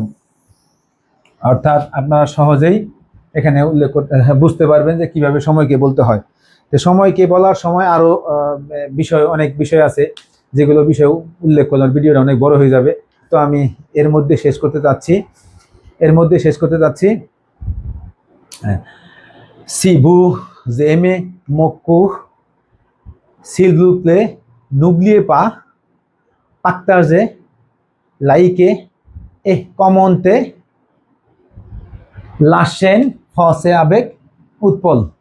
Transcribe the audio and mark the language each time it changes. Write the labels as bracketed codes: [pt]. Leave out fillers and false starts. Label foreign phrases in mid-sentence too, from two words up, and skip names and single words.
[bn] অর্থাৎ আপনারা সহজেই এখানে উল্লেখ করতে বুঝতে পারবেন যে কিভাবে সময়কে বলতে হয়। তো সময়কে বলার সময় আরো অনেক বিষয় আছে, যেগুলো বিষয় উল্লেখ করলাম, ভিডিওটা অনেক বড় হয়ে যাবে। তো আমি এর মধ্যে শেষ করতে যাচ্ছি [fr] si vous aimez beaucoup, s'il vous plaît, n'oubliez pas partager, liker et commenter la chaîne Français avec Utpol.